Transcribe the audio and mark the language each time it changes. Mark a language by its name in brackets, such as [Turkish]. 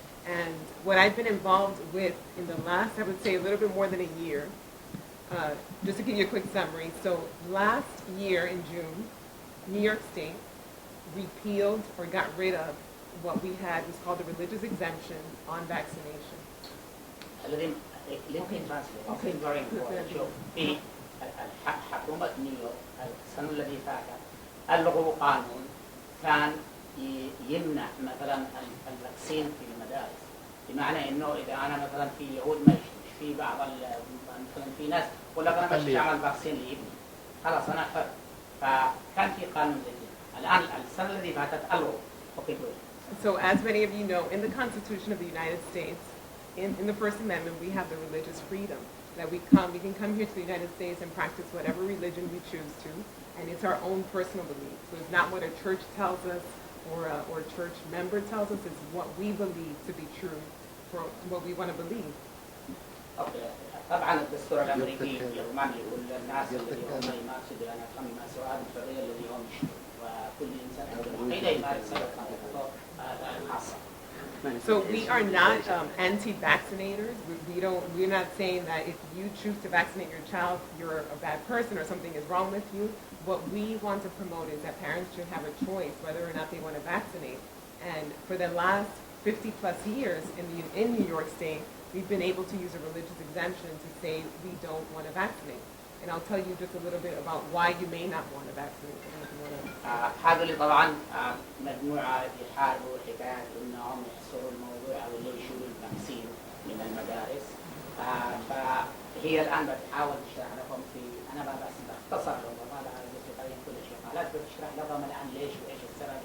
[English] And what I've been involved with in the last, I would say a little bit more than a year, just to give you a quick summary. So last year in June, New York State repealed or got rid of what we had was called the religious exemption on vaccination. Let me translate. Okay. It's very important. [Arabic] شوف في حكومة نيويورك السنة الذي فاتت ألغوا قانون كان يمنع مثلا الفاكسين في المدارس، بمعنى انه اذا انا مثلا في يهود ما يشوفش في بعض مثلا في ناس يقول لك انا مش هعمل فاكسين لابني، خلاص انا حر. فكان في قانون زي كده. الان السنة الذي فاتت ألغوا. [English] Okay, good. So as many of you know, in the Constitution of the United States, in the First Amendment, we have the religious freedom that we can come here to the United States and practice whatever religion we choose to, and it's our own personal belief. So it's not what a church tells us or a church member tells us, it's what we believe to be true for what we want to believe. Okay. [Arabic] طبعا الدستور الامريكي يضمن لكل الناس الذي هم يمارسوا ديانتهم يمارسوا هذه الحريه الذي هم يشترون، وكل انسان عنده الحقيقه يمارس حريته الخاصه. [English] So we are not anti-vaccinators. We're not saying that if you choose to vaccinate your child, you're a bad person or something is wrong with you. What we want to promote is that parents should have a choice whether or not they want to vaccinate. And for the last 50 plus years in New York State, we've been able to use a religious exemption to say we don't want to vaccinate. And I'll tell you just a little bit about why you may not want to vaccinate. [Arabic] هذا اللي طبعا مجموعة يحاربوا حكاية انهم يحصروا الموضوع او اللي يشيلوا الفاكسين من المدارس. فهي الان بتحاول تشرح لهم انا بس بختصر لهم وهذا بتبين كل شيء، قالت بتشرح لهم الان ليش وايش السبب.